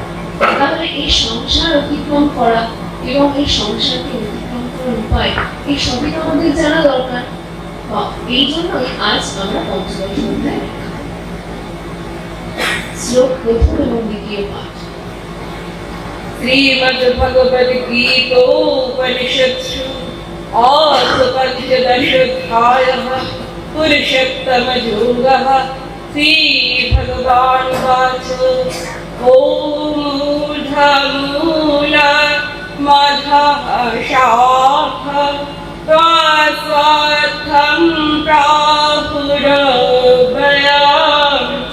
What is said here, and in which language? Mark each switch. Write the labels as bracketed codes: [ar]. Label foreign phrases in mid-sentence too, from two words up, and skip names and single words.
[bn] তাহলে এই সংসার অতিক্রম করা এবং এই সংসারকে অতিক্রম করার উপায়, এই সবই তো আমাদের জানা দরকার। এই জন্যই আজ আমরা পঞ্চদশ অধ্যায় শ্লোক প্রথম এবং দ্বিতীয় পাঠ। [sa] श्रीमद्भगवद्गीतोपनिषत्सु पञ्चदशोऽध्यायः पुरुषोत्तमयोगः। श्रीभगवानुवाच ॐ ऊर्ध्वमूला मधः शाखा स्वास्थं प्राहुरभयाम्